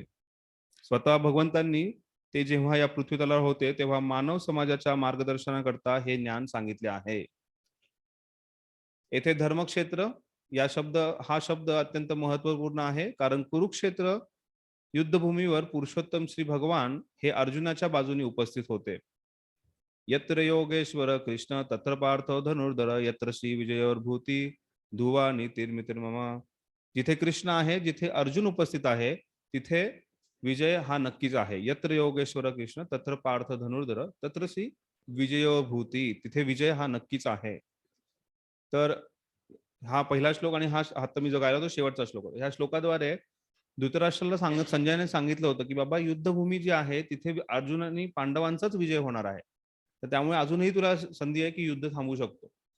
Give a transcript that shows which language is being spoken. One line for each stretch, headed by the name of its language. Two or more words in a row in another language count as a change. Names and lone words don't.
Marathi: स्वतः भगवंतांनी ते जेव्हा या पृथ्वी तलावर होते तेव्हा मानव समाजाच्या मार्गदर्शनाकरता हे ज्ञान सांगितले आहे. येथे धर्मक्षेत्र हा शब्द अत्यंत महत्वपूर्ण आहे, कारण कुरुक्षेत्र युद्धभूमीवर पुरुषोत्तम श्री भगवान हे अर्जुनाच्या बाजूने उपस्थित होते.
Sanskrit: यत्र योगेश्वर कृष्ण तत्र पार्थ धनुर्धर यत्र श्री विजयोर्भूती धुवा नीतिर्मितिर्मम.
Marathi: जिथे कृष्ण आहे, जिथे अर्जुन उपस्थित आहे, तिथे विजय हा नक्कीच आहे.
Sanskrit: यत्र योगेश्वर कृष्ण तत्र पार्थ धनुर्धर तत्र श्री विजयोर्भूती,
Marathi: तिथे विजय हा नक्कीच आहे. तर हा पहिला श्लोक आणि हा आता मी जो गायला तो शेवटचा श्लोक होता. ह्या श्लोकाद्वारे धृतराष्ट्राला संजयने सांगितलं होतं की बाबा युद्धभूमी जी आहे तिथे अर्जुन आणि पांडवांचाच विजय होणार आहे, तर त्यामुळे अजूनही तुला संधी आहे की युद्ध थांबवू शकतो.